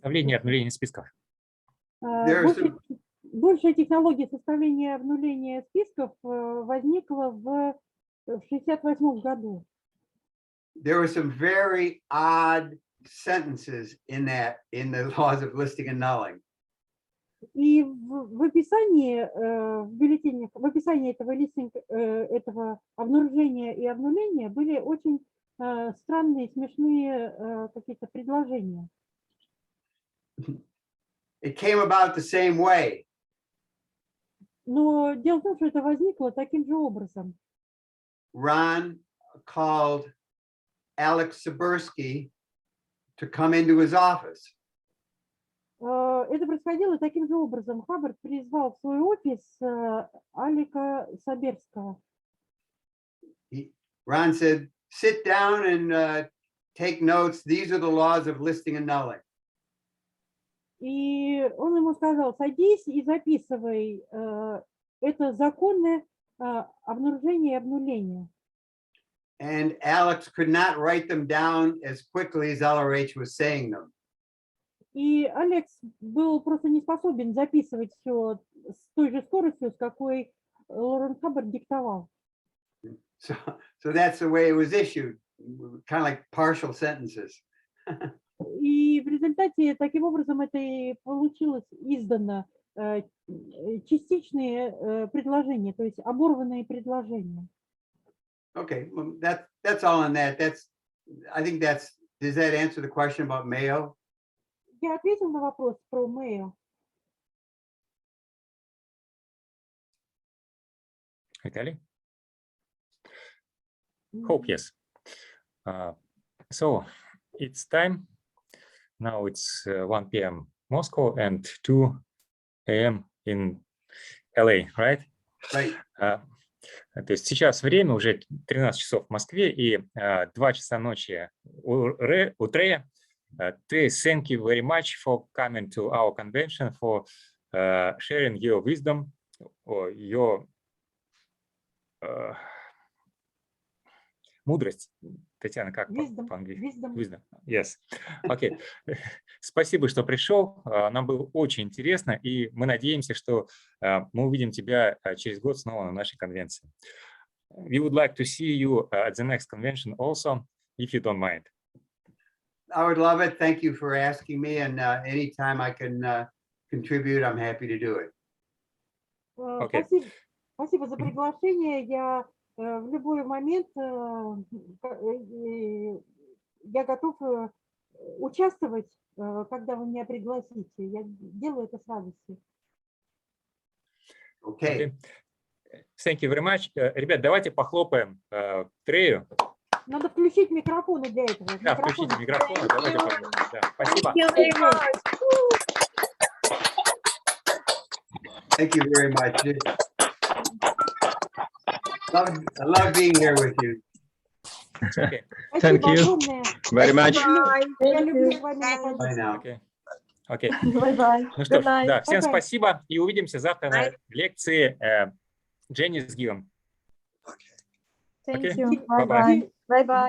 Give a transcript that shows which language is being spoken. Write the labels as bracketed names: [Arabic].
[Russian] Составление и обнуление списков. Большая технология составления и обнуления списков возникла в 1968 году. [English] There were some very odd sentences in the laws of listing and nulling. [Russian] И в описании в бюллетенях, в описании этого обнаружения и обнуления были очень странные, смешные какие-то предложения. [English] It came about the same way. [Russian] Но дело в том, что это возникло таким же образом. [English] Ron called Alex Sibursky to come into his office. [Russian] Это происходило таким же образом. Хаббард призвал в свой офис Алика Саберского. [English] Ron said, sit down and take notes. These are the laws of listing and nulling. [Russian] И он ему сказал, садись и записывай. Это законы обнаружения и обнуления. [English] And Alex could not write them down as quickly as LRH was saying them. [Russian] И Алекс был просто не способен записывать все с той же скоростью, с какой Лорен Хаббард диктовал. [English] So that's the way it was issued, kind of like partial sentences. [Russian] И в результате таким образом это и получилось издано частичные предложения, то есть оборванные предложения. [English] Okay, well, that's all on that. I think does that answer the question about mail? [Russian] Я ответил на вопрос про mail. Виталий? [English] Hope yes. So it's time. Now it's 1 p.m. Moscow and 2 a.m. in LA, right? Right. [Russian] То есть сейчас время уже 13 часов в Москве и 2 часа ночи у Трея. [English] Trey, thank you very much for coming to our convention, for sharing your wisdom, or your мудрость. [Russian] Татьяна, как по-английски? [English] Wisdom. Yes. Okay. Спасибо, что пришел. [Russian] Нам было очень интересно, и мы надеемся, что мы увидим тебя через год снова на нашей конвенции. [English] We would like to see you at the next convention also, if you don't mind. I would love it. Thank you for asking me, and anytime I can contribute, I'm happy to do it. Okay. [Russian] Спасибо за приглашение. Я в любой момент я готов участвовать, когда вы меня пригласите. Я делаю это с радостью. [English] Okay. Thank you very much. [Russian] Ребят, давайте похлопаем Трею. Надо включить микрофоны для этого. Да, включите микрофоны. Давайте похлопаем. Да, спасибо. [English] Thank you very much. I love being here with you. Okay. Thank you very much. Bye now. Okay. Bye-bye. [Russian] Ну что ж, да, всем спасибо и увидимся завтра на лекции Jenny с Гивом. [English] Thank you. Bye-bye. Bye-bye.